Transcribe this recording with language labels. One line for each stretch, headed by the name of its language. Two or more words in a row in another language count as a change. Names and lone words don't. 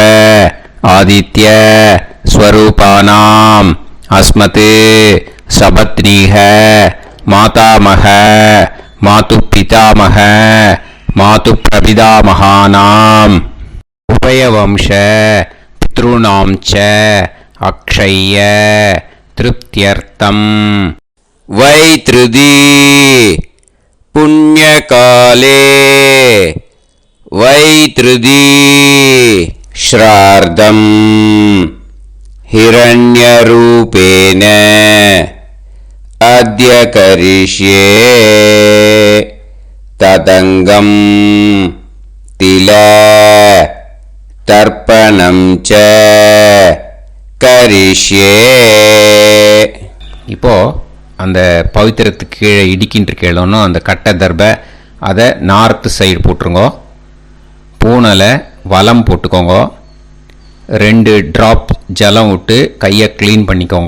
Sanskrit: आदित्य स्वरूपाणाम् अस्मत् सपत्नीक मातामह मातुः पितामह मातुः प्रपितामहानाम् उभयवंश पितृणां च अक्षय्य तृप्त्यर्थं वैधृति पुण्यकाले वैधृति श्राद्धं हिरण्यरूपेण अद्य करिष्ये तदङ्गं तिल तर्पणं च करिष्ये.
Tamil: இப்போ அந்த பவித்திரத்துக்கு கீழே இடிக்கின்ற கேளோன்னு அந்த கட்டை தர்பை அதை
English: north side
Tamil: போட்டுருங்க. பூனலை வலம் போட்டுக்கோங்க. 2 ட்ராப் ஜலம் விட்டு கையை க்ளீன் பண்ணிக்கோங்க.